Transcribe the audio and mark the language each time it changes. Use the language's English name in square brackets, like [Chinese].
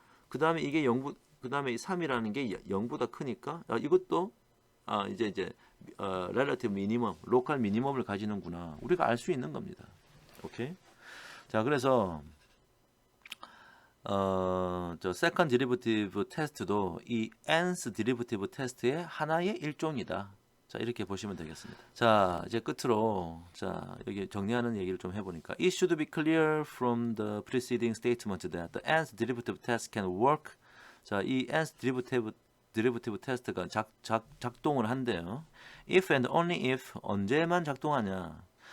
[Korean] 그다음에 이게 0, 그다음에 3이라는 게 0보다 크니까 이것도 이제 relative minimum, 로컬 미니멈을 가지는구나. 우리가 알 수 있는 겁니다. 오케이? 자, 그래서 저 세컨드 디리버티브 테스트도 이 nth 디리버티브 테스트의 하나의 일종이다. 자, 이렇게 보시면 되겠습니다. 자, 이제 끝으로 여기 정리하는 얘기를 좀 해보니까 [English] It should be clear from the preceding statement that the nth derivative test can work. [Korean] 자, 이 nth derivative 테스트가 작동을 한대요. [English] If and only if [Korean] 언제만 작동하냐?